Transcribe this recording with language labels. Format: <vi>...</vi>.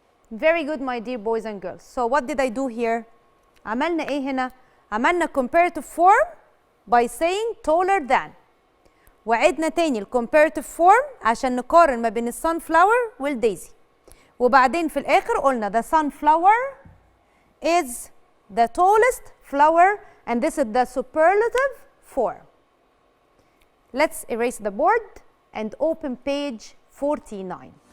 <en>Very good, my dear boys and girls. So what did I do here?</en> <ar>عملنا ايه هنا؟ عملنا</ar> <en>comparative form by saying taller than.</en> <ar>وعدنا تاني ال comparative form عشان نقارن ما بين ال sunflower وال daisy. وبعدين في الآخر قلنا</ar> <en>the sunflower is the tallest flower and this is the superlative form. Let's erase the board and open page 49.</en>